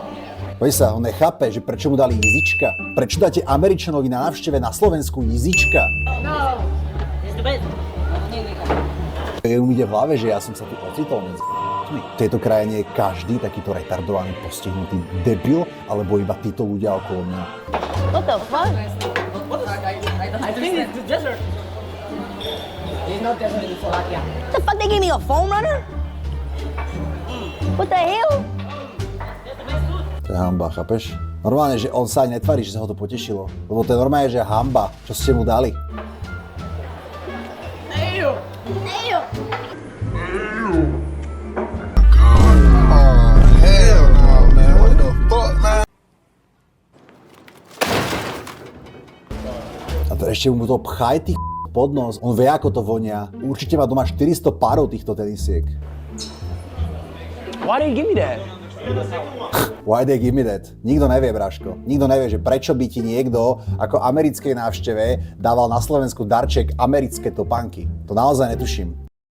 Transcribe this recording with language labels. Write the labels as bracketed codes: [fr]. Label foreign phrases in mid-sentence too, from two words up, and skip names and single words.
[sk] Poď sa, on nechápe, že prečo mu dali izička. Prečo dáte Američanovi na návšteve na Slovensku izička? No. Mu ide v hlave, že ja som sa tu ocitol medzi v tejto krajine je každý takýto retardovaný, postihnutý debil, alebo iba títo ľudia okolo mňa. [en] What the fuck? I think it's the desert. It's not desert in Slovakia. What the fuck, they gave me a foam runner? What the hell? [sk] To je hanba, chápeš? Normálne, že on sa aj netvarí, že sa ho to potešilo. Lebo to je normálne, že hanba, čo ste mu dali. [en] Ew. Damn. [sk] A to ešte mu to pchaj ty pod nos. On vie, ako to vonia. Určite má doma 400 párov týchto tenisiek. [en] Why did you give me that? Why they give me that? [sk] Nikto nevie, Braško. Nikto nevie, že prečo by ti niekto ako americkej návšteve dával na Slovensku darček americké topánky. To naozaj netuším.